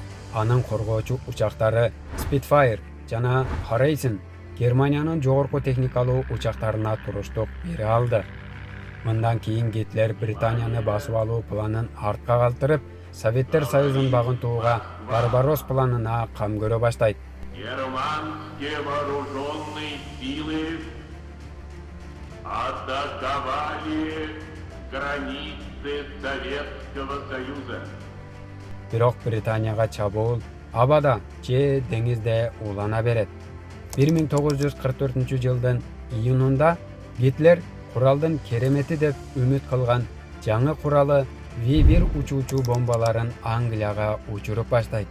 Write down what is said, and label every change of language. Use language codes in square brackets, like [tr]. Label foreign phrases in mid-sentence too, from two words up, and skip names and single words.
[ky] Анын коргоочу учактары Spitfire жана Harrison Германиянын жогорку техникалуу учактарына туруштук бере алды. Мындан кийин Гитлер Британияны басып алуу планын артка калтырып, Советтер Союзун багынтууга Барбарос планына кам көрө баштайт. [ru] Германские вооруженные силы атаковали границы Советского Союза. [ky] Бирок Британияга чабуул абада же деңизде улана берет. 1944-жылдын июнунда Гитлер куралдын керемети деп үмүт кылган жаңы куралы V1 учуучу бомбаларын Англияга учуруп баштайт.